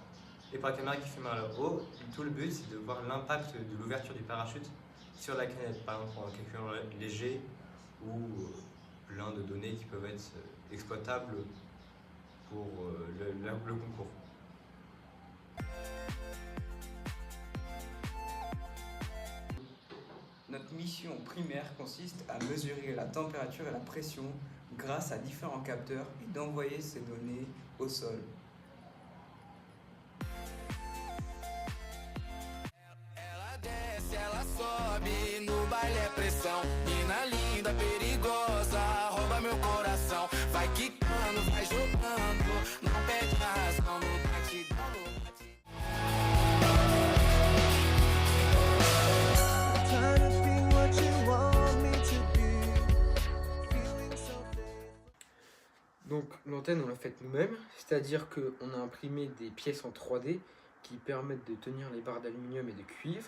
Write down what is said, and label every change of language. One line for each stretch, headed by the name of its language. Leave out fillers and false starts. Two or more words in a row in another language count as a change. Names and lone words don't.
French: Et pour la caméra qui filmera le haut, tout le but, c'est de voir l'impact de l'ouverture du parachute sur la canette, par exemple en calculant léger ou plein de données qui peuvent être exploitables pour le concours. Notre mission primaire consiste à mesurer la température et la pression grâce à différents capteurs et d'envoyer ces données au sol.
Portuguese: Ela sobe no baile é pressão, mina linda, perigosa, rouba meu coração. Vai quicando, vai jogando, não perde a razão, no batidão, no batidão.
French: Donc l'antenne on l'a faite nous-mêmes, c'est-à-dire qu'on a imprimé des pièces en 3D qui permettent de tenir les barres d'aluminium et de cuivre.